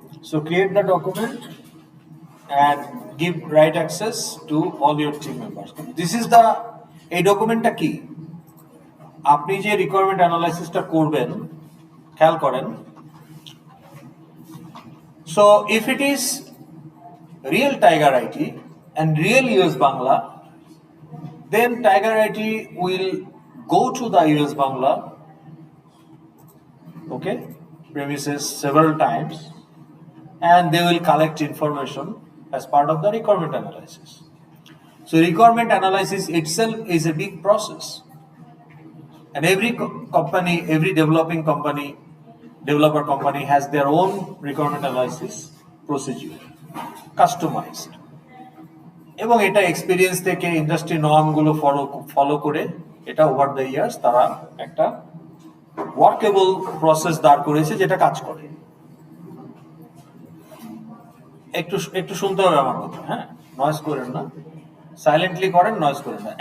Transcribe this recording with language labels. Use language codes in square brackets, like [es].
[en] So create the document and give right access to all your team members. This is the, [bn] এই ডকুমেন্টটা কি? আপনি যে requirement অ্যানালাইসিসটা করবেন, খেয়াল করেন। [en] So if it is real Tiger IT and real US Bangla, then Tiger IT will go to the US Bangla, okay, premises several times, and they will collect information as part of the requirement analysis. So requirement analysis itself is a big process, and every company, every developer company has their own requirement analysis procedure, customized. [bn] এবং এটা experience থেকে industry নর্মগুলো follow করে এটা over the years তারা একটা workable process দাঁড় করেছে যেটা কাজ করে। একটু একটু শুনতে হবে আমার কথা, হ্যাঁ, নয়েজ করেন না, সাইলেন্টলি করেন, নয়েজ করেন না।